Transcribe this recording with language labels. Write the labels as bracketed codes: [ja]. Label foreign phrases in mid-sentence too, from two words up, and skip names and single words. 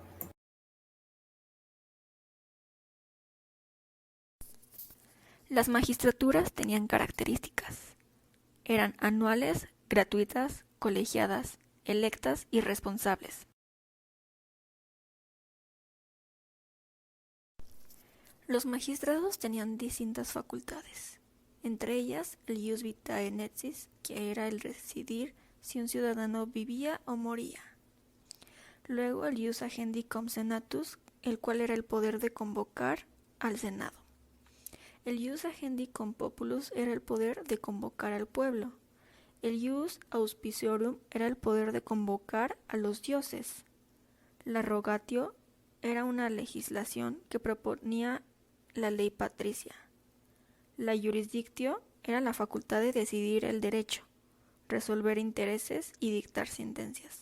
[es] Las magistraturas tenían características. Eran anuales, gratuitas, colegiadas, electas y responsables. Los magistrados tenían distintas facultades, entre ellas el [la] ius vitae netsis, [es] que era el decidir si un ciudadano vivía o moría. Luego el [la] ius agendi cum senatus, [es] el cual era el poder de convocar al Senado. El [la] ius agendi cum populus [es] era el poder de convocar al pueblo. El [la] ius auspiciorum [es] era el poder de convocar a los dioses. La rogatio era una legislación que proponía la ley patricia. La jurisdictio era la facultad de decidir el derecho, resolver intereses y dictar sentencias.